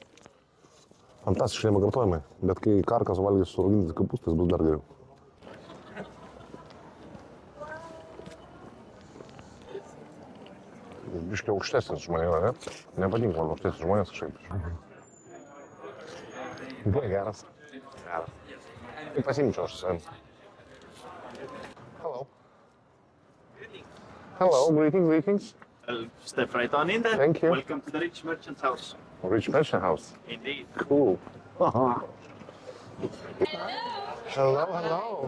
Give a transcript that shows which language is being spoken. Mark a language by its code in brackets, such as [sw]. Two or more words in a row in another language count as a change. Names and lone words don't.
[lt] Fantastiškai nepakartojimai, bet kai karkas valgys su raugintais kopūstais, bus dar geriau. Biškai aukštesnis žmonė yra, ne? Nepatinka man aukštesnis žmonės kažkaip. Buvo geras. Tai pasimčiau aš su savim. [en] Hello. Hello, greetings. I'll step right on in then. Thank you. Welcome to the Rich Merchant's House. Rich Merchant House. Indeed. Cool. Hello. Hello.